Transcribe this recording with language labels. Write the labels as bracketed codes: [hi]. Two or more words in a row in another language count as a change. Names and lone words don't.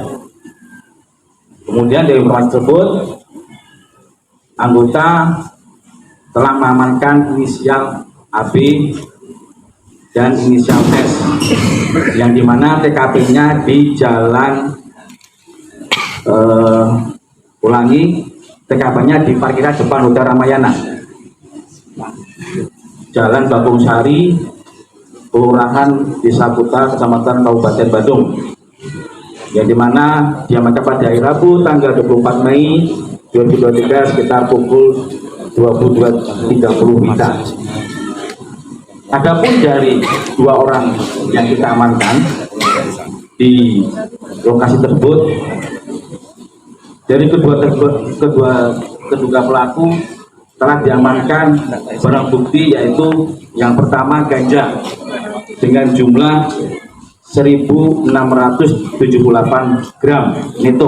[id] Kemudian dari informasi tersebut, anggota telah mengamankan inisial AB dan inisial S, yang dimana TKP-nya di Jalan TKP-nya di parkiran depan Hotel Ramayana, Jalan Bagong Sari, Kelurahan Desa Kuta, Kecamatan Kabupaten Badung, yang dimana diamankan pada hari Rabu tanggal 24 Mei 2023 sekitar pukul 22.30 WITA. Adapun dari 2 orang yang kita amankan di lokasi tersebut, dari kedua pelaku telah diamankan barang bukti, yaitu yang pertama ganja dengan jumlah 1.678 gram neto.